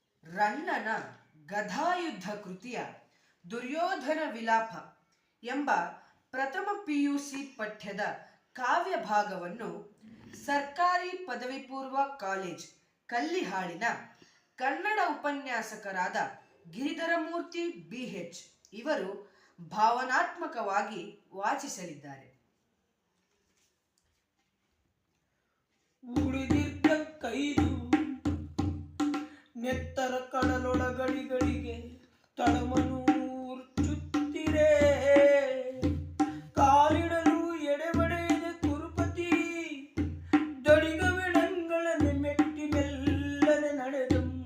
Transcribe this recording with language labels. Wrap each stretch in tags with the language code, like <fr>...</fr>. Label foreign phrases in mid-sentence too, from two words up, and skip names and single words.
<kn>ರನ್ನನ ಗದಾಯುದ್ಧ ಕೃತಿಯ ದುರ್ಯೋಧನ ವಿಲಾಪ ಎಂಬ ಪ್ರಥಮ ಪಿಯುಸಿ ಪಠ್ಯದ ಕಾವ್ಯ ಭಾಗವನ್ನು ಸರ್ಕಾರಿ ಪದವಿ ಪೂರ್ವ ಕಾಲೇಜ್ ಕಲ್ಲಿಹಾಳಿನ ಕನ್ನಡ ಉಪನ್ಯಾಸಕರಾದ ಗಿರಿಧರಮೂರ್ತಿ BH ಇವರು ಭಾವನಾತ್ಮಕವಾಗಿ ವಾಚಿಸಲಿದ್ದಾರೆ. ಉಳಿದಿದ್ದ ಕೈದು ನೆತ್ತರ ಕಡಲೊಳಗಡಿಗಳಿಗೆ ತಳಮನೂರ್ಚುತ್ತಿರೇ ಕಾಲಿಡಲು ಎಡೆಬಡೆಯದ ಕುರುಪತಿ ದಡಿಗವಿಡಂಗಳನೆ ಮೆಟ್ಟಿ ಮೆಲ್ಲನೆ ನಡೆದು</kn>